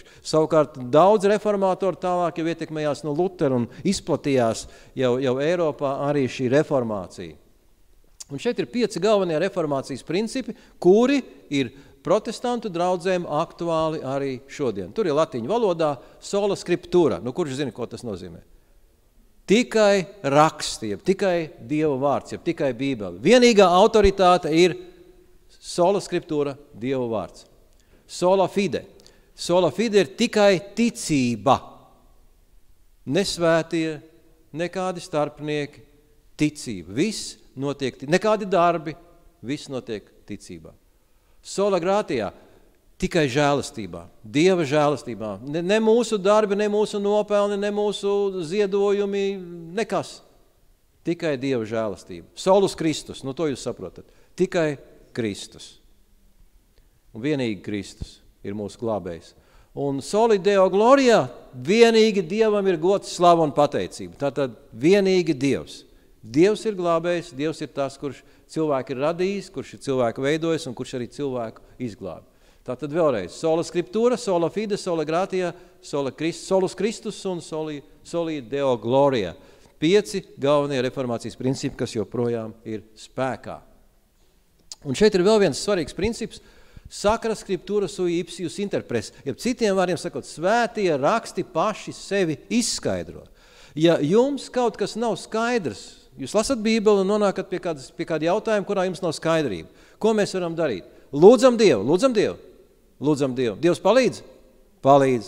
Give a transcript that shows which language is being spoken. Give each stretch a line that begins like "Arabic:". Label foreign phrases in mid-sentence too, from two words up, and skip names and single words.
Latvian: Savukārt daudz reformātori tālāk jau ietekmējās no Lutera un izplatījās jau Eiropā arī šī reformācija. Un šeit ir 5 galvenie reformācijas principi, kuri ir protestantu draudzēm aktuāli arī šodien. Tur ir latiņu valodā
Latin: sola scriptura.
Latvian: Kurš zina, ko tas nozīmē? Tikai raksti, tikai Dieva vārds, tikai Bībele. Vienīgā autoritāte ir
Latin: sola scriptura,
Latvian: Dieva vārds.
Latin: Sola fide. Sola fide
Latvian: ir tikai ticība. Nesvētie, nekādi starpnieki, ticība. Viss notiek, nekādi darbi, viss notiek ticībā.
Latin: Sola grātijā.
Latvian: Tikai žēlastībā, Dieva žēlastībā. Ne mūsu darbi, ne mūsu nopelni, ne mūsu ziedojumi, nekas. Tikai Dieva žēlastība.
Latin: Solus Kristus,
Latvian: to jūs saprotat. Tikai Kristus. Un vienīgi Kristus ir mūsu glābējs. Un
Latin: soli Deo glorijā
Latvian: vienīgi Dievam ir gods, slava un pateicība. Tātad vienīgi Dievs. Dievs ir glābējs, Dievs ir tas, kurš cilvēku ir radījis, kurš ir cilvēku veidojis un kurš arī cilvēku izglābi. Tātad vēlreiz,
Latin: sola scriptura, sola fide, sola gratia, solus Kristus un soli Deo glorijā.
Latvian: 5 galvenie reformācijas principi, kas joprojām ir spēkā. Un šeit ir vēl viens svarīgs princips,
Latin: Sacra scriptura sui ipsius interpres.
Latvian: Ja citiem vārdiem sakot, svētie raksti paši sevi izskaidro. Ja jums kaut kas nav skaidrs, jūs lasat Bībeli un nonākat pie kāda jautājuma, kurā jums nav skaidrība. Ko mēs varam darīt? Lūdzam Dievu, lūdzam Dievu, lūdzam Dievu. Dievs palīdz? Palīdz.